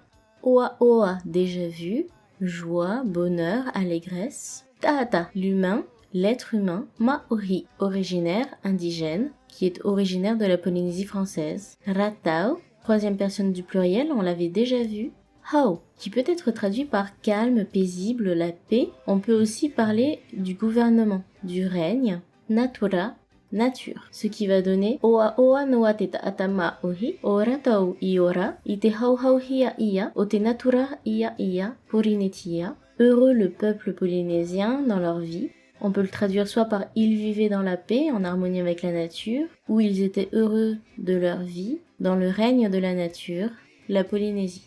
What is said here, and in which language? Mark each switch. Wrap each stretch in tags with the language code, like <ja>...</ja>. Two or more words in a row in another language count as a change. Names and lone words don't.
<ty>Oa oa,</ty> <fr>déjà vu, joie, bonheur, allégresse. Taata, l'humain, l'être humain. Maori, originaire, indigène, qui est originaire de la Polynésie française. Ratau, troisième personne du pluriel, on l'avait déjà vu. Hau, qui peut être traduit par calme, paisible, la paix. On peut aussi parler du gouvernement, du règne. Natura, nature. Ce qui va donner</fr> <ty>Oa oa noa te taatama ohi, ora tau I ora, I te hauhau hia ia, o te natura ia ia, Polinetia.</ty> <fr>Heureux le peuple polynésien dans leur vie. On peut le traduire soit par ils vivaient dans la paix, en harmonie avec la nature, ou ils étaient heureux de leur vie, dans le règne de la nature, la Polynésie.</fr>